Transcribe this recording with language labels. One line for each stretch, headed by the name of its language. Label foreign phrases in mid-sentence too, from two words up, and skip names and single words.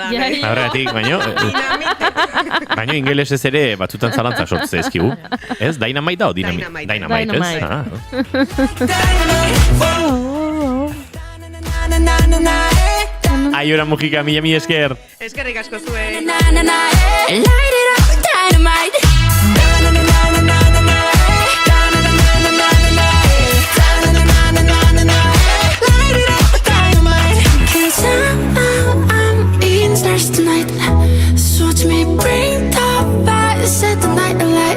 Basque: Horregatik, baino ingelesez ere batzutan zalantza sortze ezkigu. Ez, Dynamite da o Dynamite? Dynamite, ez? Aibara Mujika, mila esker. Eskerrik asko zuen.
English: Tonight, so watch me bring the fire, set the night alight.